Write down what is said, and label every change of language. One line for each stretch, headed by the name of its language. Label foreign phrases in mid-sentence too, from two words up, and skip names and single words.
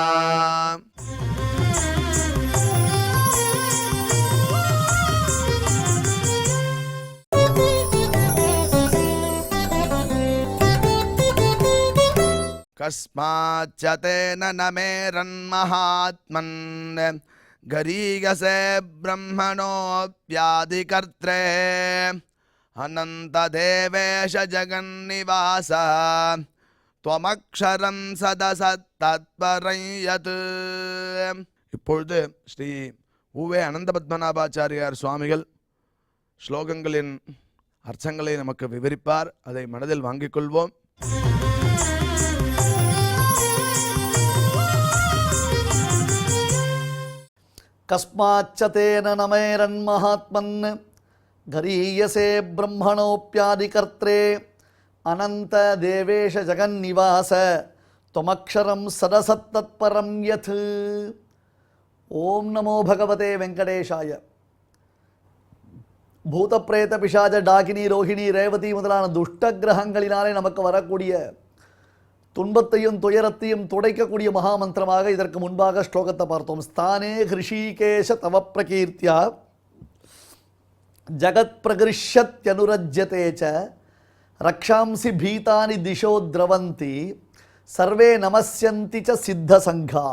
Sanskrit: कस्माच्च तेन न मेरन्महात्मन् गरीयसे ब्रह्मणोऽप्यादिकर्त्रे अनन्तदेवेश जगन्निवास त्वमक्षरं सदसत्तत्परं यत्।
Tamil: இப்பொழுது ஸ்ரீ உவே அனந்த பத்மநாபாச்சாரியார் சுவாமிகள் ஸ்லோகங்களின் அர்த்தங்களை நமக்கு விவரிப்பார். அதை மனதில் வாங்கிக் கொள்வோம்.
Sanskrit: कस्माच्च तेन नमैरन्महात्मन् गरीयसे ब्रह्मणोऽप्यादिकर्त्रे अनन्त देवेश जगन्निवास त्वमक्षरं सदसत्तत्परं यत्. ॐ नमो भगवते वेङ्कटेशाय.
Tamil: பூத பிரேத பிசாஜ டாகினி ரோஹிணி ரேவதி முதலான துஷ்ட கிரகங்களினாலே நமக்கு வரக்கூடிய துன்பத்தையும் துயரத்தையும் துடைக்கக்கூடிய மகாமந்திரமாக இதற்கு முன்பாக ஸ்லோகத்தை பார்த்தோம்.
Sanskrit: स्थाने हृषीकेश तव प्रकीर्त्या जगत् प्रहृष्यत्यनुरज्यते च रक्षांसि भीतानि दिशो द्रवन्ति सर्वे नमस्यन्ति च सिद्ध सङ्घाः.